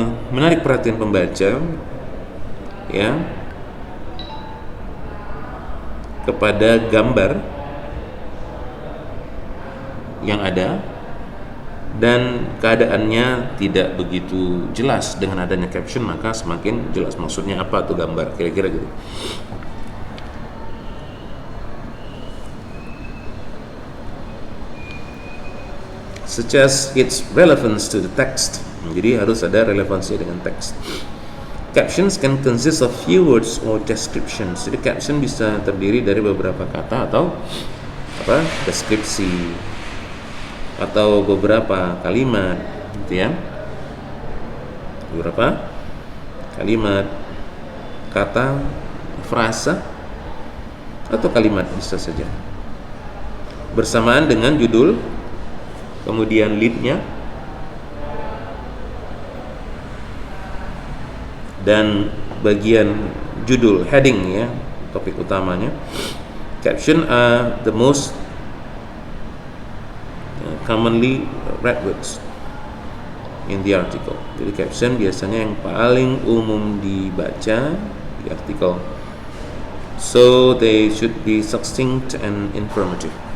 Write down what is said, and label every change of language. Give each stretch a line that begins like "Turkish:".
Indonesian: menarik perhatian pembaca, ya, kepada gambar yang ada dan keadaannya tidak begitu jelas. Dengan adanya caption maka semakin jelas maksudnya apa tuh gambar, kira-kira gitu.
English: Such as its relevance to the text.
Indonesian: Jadi harus ada relevansi dengan teks.
English: Captions can consist of few words or descriptions.
Indonesian: Jadi caption bisa terdiri dari beberapa kata atau deskripsi atau beberapa kalimat, gitu ya. Beberapa kalimat, kata, frasa atau kalimat bisa saja. Bersamaan dengan judul, kemudian lead-nya, dan bagian judul, heading, ya, topik utamanya.
English: Caption are the most commonly read words in the article.
Indonesian: Jadi caption biasanya yang paling umum dibaca di artikel.
English: So they should be succinct and informative.